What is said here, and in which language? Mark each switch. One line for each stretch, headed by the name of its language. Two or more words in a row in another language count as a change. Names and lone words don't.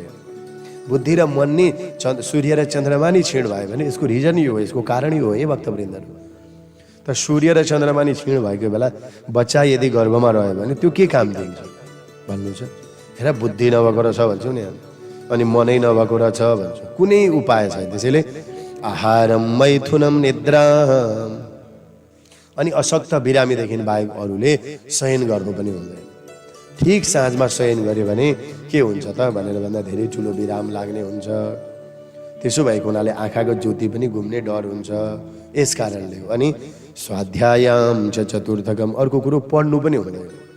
Nepali: बुद्धि र मन नि सूर्य र चन्द्रमा नि क्षीण भयो भने यसको रिजन यो हो, यसको कारण यो हो है भक्तवृन्दहरू। त सूर्य र चन्द्रमा नि क्षीण भएको बेला बच्चा यदि गर्भमा रह्यो भने त्यो के काम दिन्छ भन्नु छ? हेर बुद्धि नभएको रहेछ भन्छौँ नि हामी, अनि मनै नभएको रहेछ भन्छौँ। कुनै उपाय छैन। त्यसैले
Sanskrit: आहारम मैथुनम निद्राम,
Nepali: अनि अशक्त बिरामीदेखि बाहेक अरूले शयन गर्नु पनि हुँदैन। ठिक साँझमा शयन गर्यो भने के हुन्छ त भनेर भन्दा धेरै ठुलो विराम लाग्ने हुन्छ। त्यसो भएको हुनाले आँखाको ज्योति पनि घुम्ने डर हुन्छ। यस कारणले हो। अनि
Sanskrit: स्वाध्यायाम च चतुर्थकम,
Nepali: अर्को कुरो पढ्नु पनि हुँदैन।